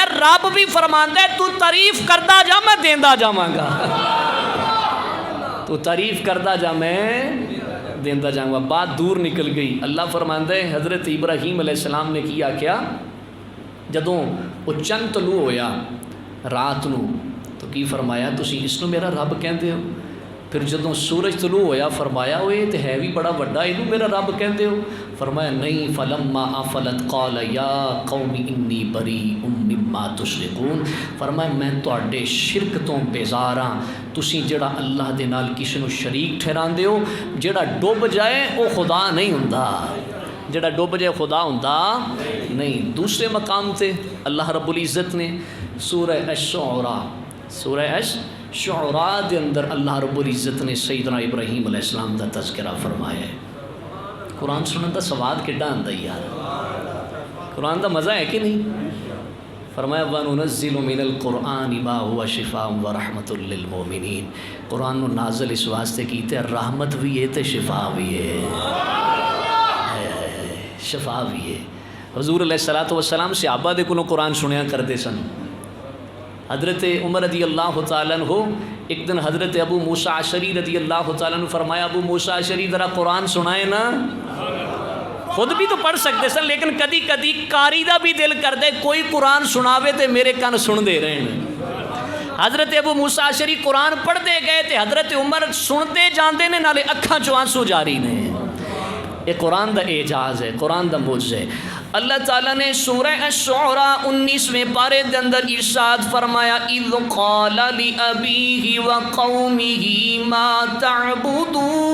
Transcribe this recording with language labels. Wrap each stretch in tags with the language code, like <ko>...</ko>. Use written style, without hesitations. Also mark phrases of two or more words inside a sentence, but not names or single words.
<pa>رب بھی فرماندا ہے تو تعریف کردا جا میں دیندا جاواں گا، تو تعریف کردا جا میں دیندا جاؤں گا۔</pa> <ur>بات دور نکل گئی۔</ur> <pa>اللہ فرماندا ہے حضرت ابراہیم</pa> <ar>علیہ السلام</ar> <pa>نے کیا کیا جدوں وہ چند طلوع ہویا رات نو تو کی فرمایا تسی اس نو میرا رب کہندے ہو؟ پھر جدوں سورج طلوع ہویا فرمایا وہ یہ تے ہے بھی بڑا وڈا، اینو میرا رب کہندے ہو؟ فرمایا نہیں،</pa> <ar>فلما افلت قال یا قوم انی بریء مما تشرکون،</ar> <pa>فرمایا میں تواڈے شرک تو بیزار ہاں، تسی جڑا اللہ دے نال کسی نو شریک ٹھہراندے ہو، جڑا ڈوب جائے وہ خدا نہیں ہوندا، جڑا ڈوب جائے خدا ہوندا نہیں۔ دوسرے مقام تے اللہ رب العزت نے سورہ الشعراء، سورہ الشعراء دے اندر اللہ رب العزت نے سیدنا ابراہیم</pa> <ar>علیہ السلام</ar> <pa>دا تذکرہ فرمایا ہے۔ قرآن سنن دا سواد کڈا آندا یار، قرآن دا مزہ ہے کہ نہیں؟</pa> <ar>فرمایا وَنُنَزِّلُ مِنَ الْقُرْآنِ مَا هُوَ شِفَاءٌ وَرَحْمَةٌ لِّلْمُؤْمِنِينَ،</ar> <pa>قرآن نو نازل اس واسطے کیتے رحمت بھی ہے تے شفا بھی ہے، شفا بھی ہے۔ حضور</pa> <ar>علیہ السلام</ar> <pa>صحابہ دے کولوں قرآن سنیا کرتے سن۔ حضرت عمر</pa> <ar>رضی اللہ تعالیٰ عنہ</ar> <pa>ایک دن حضرت ابو موسیٰ اشعری</pa> <ar>رضی اللہ تعالیٰ عنہ</ar> <pa>فرمایا ابو موسیٰ اشعری ذرا قرآن سنائے نا، خود بھی تو پڑھ سکتے سن لیکن کدی کدی کاری دا بھی دل کر دے کوئی قرآن سناوے تے میرے کان سن دے رہے ہیں۔ حضرت ابو موسیٰ اشعری قرآن پڑھ دے گئے تے حضرت عمر سنتے جاندے نے نالے اکھاں چوں آنسو جاری نے۔ یہ قرآن دا اعجاز ہے، قرآن دا معجزہ ہے۔ اللہ تعالیٰ نے سورہ الشعراء 19ویں پارے دے اندر ارشاد فرمایا</pa> <ar>اذ قال لأبیہ وقومہ ما تعبدون،</ar>